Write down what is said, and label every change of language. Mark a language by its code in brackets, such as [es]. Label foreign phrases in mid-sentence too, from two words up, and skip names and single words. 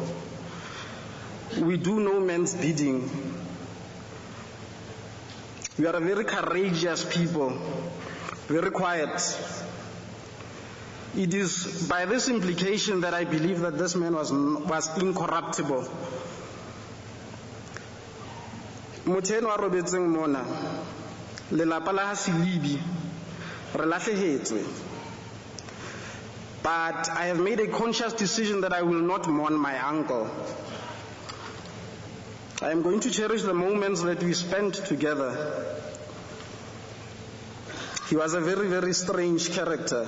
[en] We do no man's bidding. We are a very courageous people, very quiet. It is by this implication that I believe that this man was incorruptible. [st] Motho wa robetseng mona, lelapa la Selebi, re lahlehetswe. [en] But I have made a conscious decision that I will not mourn my uncle. I am going to cherish the moments that we spent together. He was a very, very strange character.